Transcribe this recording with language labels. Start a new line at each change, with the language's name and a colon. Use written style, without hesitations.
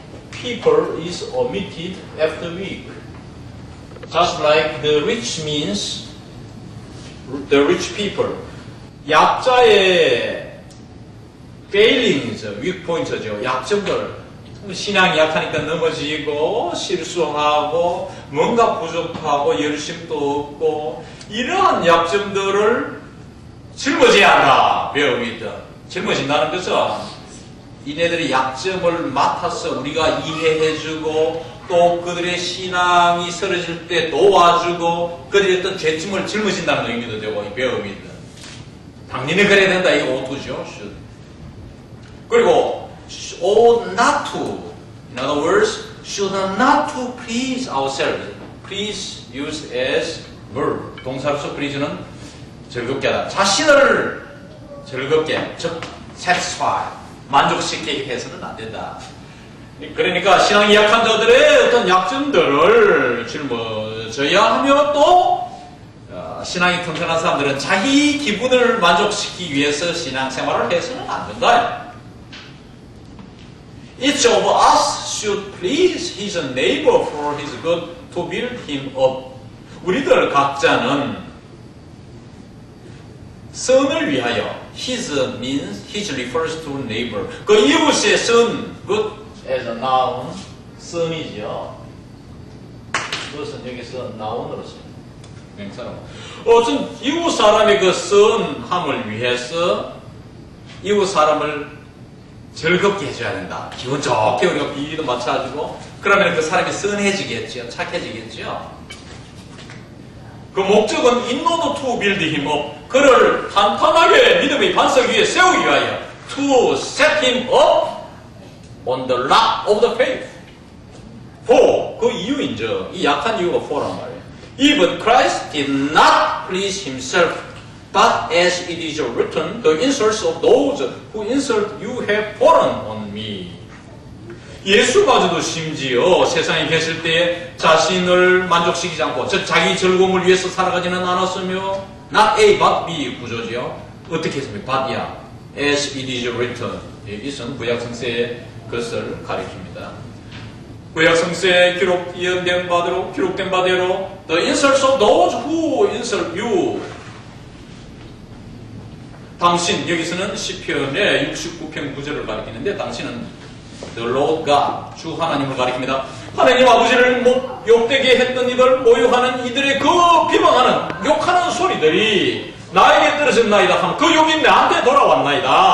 English: People is omitted after weak. Just like the rich means the rich people.
Korean: 약자의
English: failings, weak points
Korean: 죠. 약점들. 신앙이 약하니까 넘어지고 실수하고 뭔가 부족하고 열심도 없고 이러한 약점들을 짊어져야 한다.
English: bear with.
Korean: 짊어진다는 것은 이네들의 약점을 맡아서 우리가 이해해주고 또 그들의 신앙이 쓰러질 때 도와주고 그들의 어떤 죄짐을 짊어진다는 의미도 되고
English: bear with.
Korean: 당연히 그래야 된다. 이거 오토죠. 그리고
English: ought not to. In other words, should not to please ourselves. Please used as verb.
Korean: 동사로서 please는 즐겁게 하다. 자신을 즐겁게, 즉 satisfy, 만족시키게 해서는 안 된다. 그러니까 신앙이 약한 자들의 어떤 약점들을 짊어져야 하며 또 신앙이 튼튼한 사람들은 자기 기분을 만족시키기 위해서 신앙생활을 해서는 안 된다.
English: Each of us should please his neighbor for his good to build him up.
Korean: 우리들 각자는 선을 위하여.
English: His means, his refers to neighbor.
Korean: 그 이웃의 선, good as a noun, 선이죠. 그것은 여기서 noun으로 씁니다. 명사로. 어떤 이웃 사람의 그 선함을 위해서 이웃 사람을 즐겁게 해줘야 된다. 기분 좋게 우리가 비위도 맞춰주고 그러면 그 사람이 선해지겠죠. 착해지겠죠. 그 목적은
English: in order to build him up.
Korean: 그를 탄탄하게 믿음의 반석 위에 세우기 위하여
English: to set him up on the rock of the faith.
Korean: for 그 이유인죠. 이 약한 이유가 for란 말이에요.
English: Even Christ did not please himself, but as it is written, the insults of those who insult you have fallen on me.
Korean: 예수마저도 심지어 세상에 계실 때 자신을 만족시키지 않고 자기 즐거움을 위해서 살아가지는 않았으며 not A but B 구조지요. 어떻게 했습니까? but이야.
English: as it is written.
Korean: 이것은 구약성서의 것을 가리킵니다. 구약성서에 기록된 바대로
English: the insults of those who insult you.
Korean: 당신, 여기서는 시편의 69편 9절을 가리키는데 당신은
English: The Lord God,
Korean: 주 하나님을 가리킵니다. 하나님 아버지를 욕되게 했던 이들, 모욕하는 이들의 그 비방하는, 욕하는 소리들이 나에게 떨어졌나이다 하면 그 욕이 나한테 돌아왔나이다.